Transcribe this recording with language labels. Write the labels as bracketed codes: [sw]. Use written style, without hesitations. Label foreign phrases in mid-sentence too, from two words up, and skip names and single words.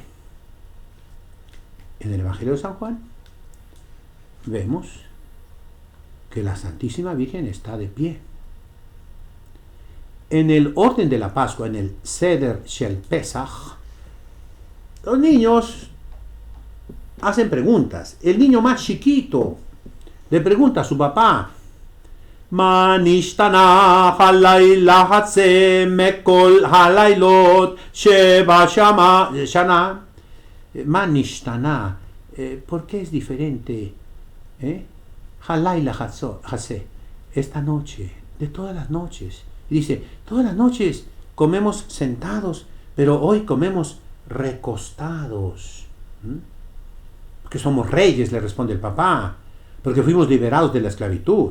[es] En el Evangelio de San Juan vemos que la Santísima Virgen está de pie. En el orden de la Pascua, en el [he] סדר של פסח, [es] los niños hacen preguntas. El niño más chiquito le pregunta a su papá: [he] מה נשתנה הלילה הזה מכל הלילות שבשנה. מה נשתנה, [es] ¿por qué es diferente? [he] הלילה הזה, [es] esta noche, de todas las noches. Y dice, todas las noches comemos sentados, pero hoy comemos recostados. Porque somos reyes, le responde el papá, porque fuimos liberados de la esclavitud.